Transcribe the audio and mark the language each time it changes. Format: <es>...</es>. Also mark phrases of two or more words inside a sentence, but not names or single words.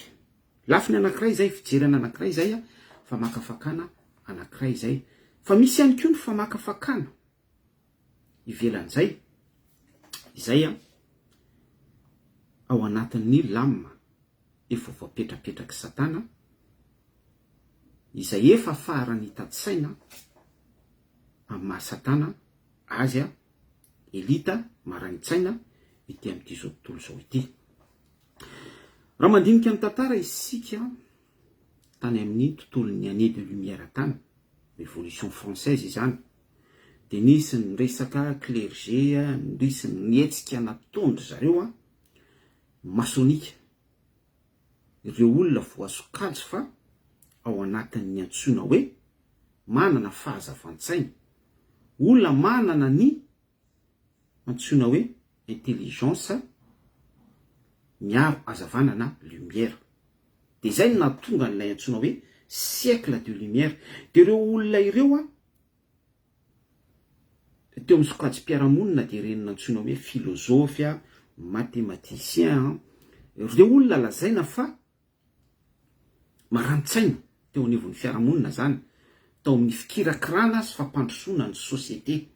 <mg>Lafiny anankiray izay, fijerena anankiray izay famakafakana anankiray izay, fa misy ihany koa ny famakafakana ivelan'izay izay ao anatin'ny lama efa voapetrapetraky satana izay efa farany tatsaina amin'ny mahasatana azy elita maranitsaina ity amin'ity zao tontolo zao ity. Raha mandinika ny tantara isika tany amin'ny tontolon'ny</mg> <fr>année de lumière</fr> <mg>tany,</mg> <fr>révolution française</fr> <mg>izany, de nisy ny resaka clergé, nisy ny nietsika natondry zareo masonika, ireo olona voasokajy fa ao anatin'ny antsoina hoe manana fahazavan-tsaina, olona manana ny antsoina hoe intelligence miaro hazavana na lumière, de zay no nahatonga n'ilay antsoina hoe</mg> <fr>siècle de lumière.</fr> <mg>De ireo olona ireo teo amin'ny sokajim-piarahamonina de renina antsoina hoe</mg> <fr>philosophe, mathématicien,</fr> <mg>ireo olona lazaina fa marantsaina teo anivon'ny fiarahamonina zany, tao amin'ny fikirakirana sy fampandrosoana ny sosiete.</mg>